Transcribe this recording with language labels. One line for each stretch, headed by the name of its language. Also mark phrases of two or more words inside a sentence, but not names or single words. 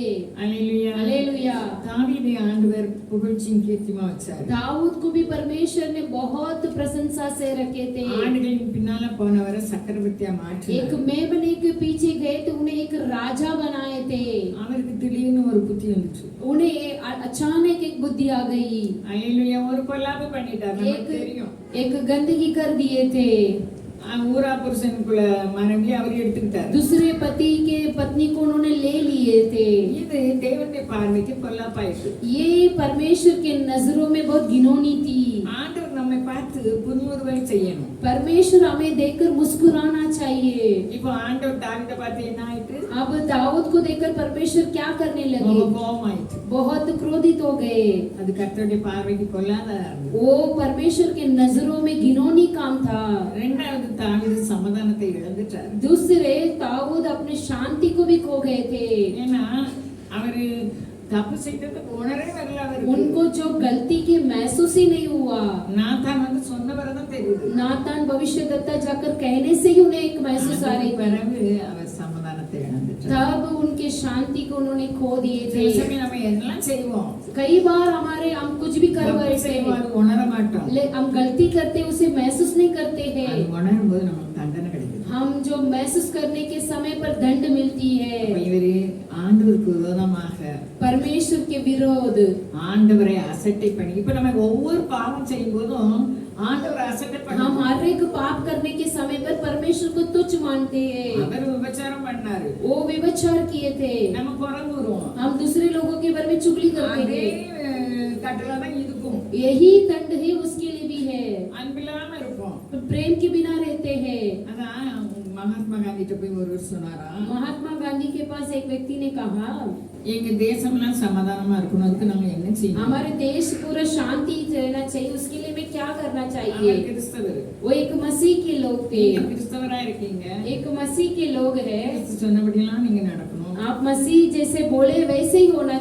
Tamil: அல்லேலூயா.
Hindi: हालेलुया।
Tamil: தாவீதை ஆண்டவர் புகழ்ச்சியின் கீர்த்திமா வச்சார்.
Hindi: दाऊद को भी परमेश्वर ने बहुत प्रशंसा से रखे थे।
Tamil: ஆண்டுகளின் பின்னால போனவரை சக்கரவர்த்தியா
Hindi: एक
Tamil: மாற்றினார்.
Hindi: मेमने के पीछे गए तो उन्हें एक राजा बनाए थे।
Tamil: அவருக்கு திடீர்னு ஒரு புத்தி வந்துச்சு.
Hindi: उन्हें अचानक एक बुद्धि आ गई,
Tamil: அல்லேலூயா. ஒரு கொல்லாப்பு பண்ணிட்டார், நமக்கு
Hindi: एक
Tamil: தெரியும்.
Hindi: एक गंदगी कर दिए थे।
Tamil: ஊரா புருஷனுக்குள்ள மனைவி அவர் எடுத்துக்கிட்டார்.
Hindi: दूसरे पति के पत्नी को उन्होंने ले लिए थे।
Tamil: இது தேவனுடைய பார்வைக்கு கொல்லாப்பாயிற்று.
Hindi: ये परमेश्वर के नजरों में बहुत घिनौनी थी।
Tamil: ஆண்டவர் நம்மை பார்த்து புன்முறுவல் செய்யணும்.
Hindi: परमेश्वर हमें देखकर मुस्कुराना चाहिए।
Tamil: இப்போ ஆண்டவர் தாவீதை பார்த்து என்ன ஆயிற்று?
Hindi: अब दाऊद को देखकर परमेश्वर क्या करने लगे?
Tamil: கோபம் ஆயிற்று.
Hindi: बहुत क्रोधित हो गए।
Tamil: அது கர்த்தருடைய பார்வைக்கு கொல்லாததா இருந்தது.
Hindi: वो परमेश्वर के नजरों में घिनौनी काम था।
Tamil: இரண்டாவது தாவீது சமாதானத்தை இழந்துட்டார்.
Hindi: दूसरे दाऊद अपने शांति को भी खो गए थे।
Tamil: ஏன்னா அவரு தப்பு செய்ததுக்கு உணரவே வரல அவருக்கு.
Hindi: उनको जो गलती की महसूस ही नहीं हुआ।
Tamil: நாத்தான் வந்து சொன்ன பிறகுதான் தெரியுது.
Hindi: नातान भविष्यद्वक्ता जाकर कहने से ही उन्हें एक महसूस आ रही थी।
Tamil: பிறகு அவர் சமாதானத்தை இழந்துட்டார்.
Hindi: तब उनके शांति को उन्होंने खो दिए थे।
Tamil: சில சமயம் நம்ம எல்லாம் செய்வோம்,
Hindi: कई बार हमारे हम कुछ भी कर
Tamil: தப்பு
Hindi: बैठते
Tamil: செய்வோம்,
Hindi: हैं,
Tamil: அது உணர மாட்டோம்.
Hindi: हम गलती करते उसे महसूस नहीं करते
Tamil: அது
Hindi: हैं।
Tamil: உணரும் போது நமக்கு தண்டனை கிடைக்குது.
Hindi: हम जो महसूस करने के समय पर दंड मिलती है।
Tamil: அப்ப இவரு ஆண்டவருக்கு விரோதமாக
Hindi: परमेश्वर के विरोध
Tamil: ஆண்டவரை அசட்டை பண்ணி, இப்ப நம்ம ஒவ்வொரு பாவம் செய்யும் போதும் ஆண்டவரை அசட்டை பண்ணி
Hindi: हम हर एक पाप करने के समय पर परमेश्वर को तुच्छ मानते हैं।
Tamil: அவர் விபச்சாரம் பண்ணாரு,
Hindi: वो व्यभिचार किए थे,
Tamil: நம்ம குறங்குறோம்.
Hindi: हम दूसरे लोगों के बारे में चुगली करते
Tamil: அதே
Hindi: हैं।
Tamil: கட்டளை தான் இதுக்கும்.
Hindi: यही दंड है उसके लिए भी है।
Tamil: அன்பில்லாம இருப்போம்.
Hindi: प्रेम के बिना रहते हैं।
Tamil: அதான் மகாத்மா காந்திட்ட போய் ஒருவர் சொன்னாரா,
Hindi: महात्मा गांधी के पास एक व्यक्ति ने कहा,
Tamil: எங்க தேசம்லாம் சமாதானமா இருக்கணும், அதுக்கு நம்ம என்ன செய்யணும்?
Hindi: हमारे देश पूरा शांति रहना चाहिए, उसके लिए मैं क्या करना
Tamil: அவர்
Hindi: चाहिए?
Tamil: கிறிஸ்தவர்.
Hindi: वो एक मसीह के लोग थे,
Tamil: நீங்க கிறிஸ்தவரா இருக்கீங்க,
Hindi: एक मसीह के लोग हैं।
Tamil: கிறிஸ்து சொன்னபடியெல்லாம் நீங்க நடக்கணும்.
Hindi: आप मसीह जैसे बोले वैसे ही होना